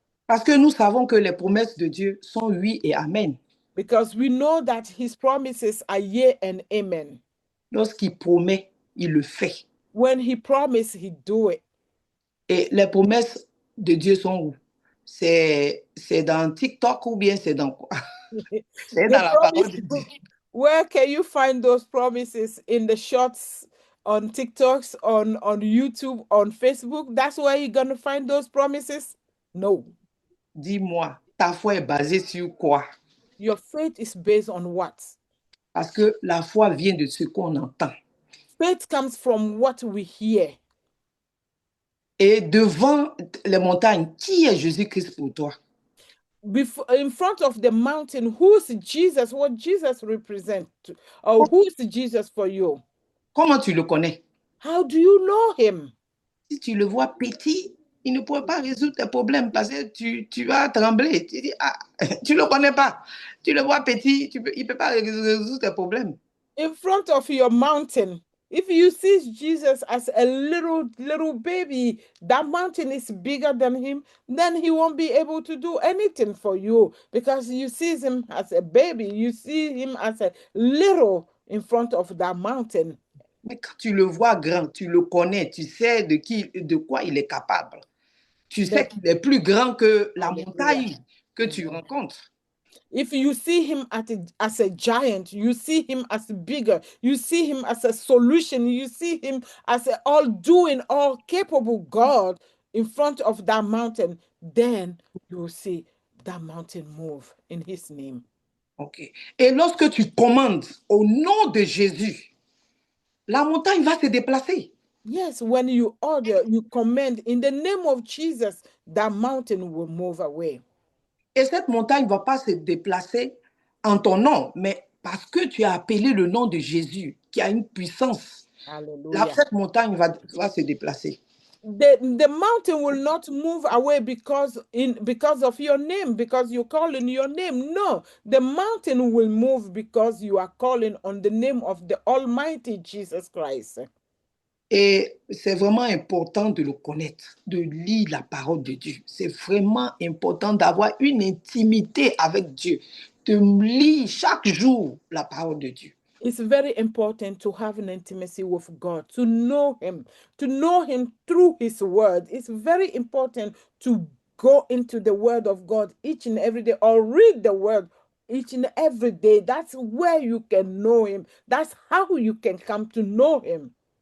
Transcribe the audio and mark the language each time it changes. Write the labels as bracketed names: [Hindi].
[French] Parce que nous savons que les promesses de Dieu sont oui et amen. [English] Because we know that his promises are yea and amen. [French] Lorsqu'il promet, il le fait. [English] When he promised, he do it. [French] Et les promesses de Dieu sont où? C'est dans TikTok ou bien c'est dans quoi? C'est [English] The [French] dans la parole de Dieu. [English] Where can you find those promises? In the shorts, on TikToks, on YouTube, on Facebook? That's where you're going to find those promises? No. [French] Dis-moi, ta foi est basée sur quoi? [English] Your faith is based on what? [French] Parce que la foi vient de ce qu'on entend. [English] Faith comes from what we hear. [French] Et devant les montagnes, qui est Jésus-Christ pour toi? [English] In front of the mountain, who's Jesus? What Jesus represents? Or who's Jesus for you? [French] Comment tu le connais? [English] How do you know him? [French] Si tu le vois petit, il ne pourrait pas résoudre tes problèmes parce que tu vas trembler. Tu dis, ah, tu ne le connais pas. Tu le vois petit, il ne peut pas résoudre tes problèmes. [English] In front of your mountain, if you see Jesus as a little baby, that mountain is bigger than him, then he won't be able to do anything for you because you see him as a baby. You see him as a little in front of that mountain. [French] Mais quand tu le vois grand, tu le connais, tu sais de quoi il est capable. Tu sais qu'il est plus grand que la montagne que tu rencontres. [English] If you see him as a giant, you see him as bigger, you see him as a solution, you see him as an all-doing, all-capable God in front of that mountain, then you will see that mountain move in his name. Ok. [French] Et lorsque tu commandes au nom de Jésus, la montagne va se déplacer. [English] Yes, when you order, you command in the name of Jesus, that mountain will move away. [French] Et cette montagne ne va pas se déplacer en ton nom, mais parce que tu as appelé le nom de Jésus, qui a une puissance. Hallelujah. Cette montagne va se déplacer. [English] The mountain will not move away because of your name, because you call in your name. No, the mountain will move because you are calling on the name of the Almighty Jesus Christ. [French] Et c'est vraiment important de le connaître, de lire la parole de Dieu. C'est vraiment important d'avoir une intimité avec Dieu, de lire chaque jour la parole de Dieu. [English] It's very important to have an intimacy with God, to know him through his word. It's very important to go into the word of God each and every day or read the word each and every day. That's where you can know him. That's how you can come to know him.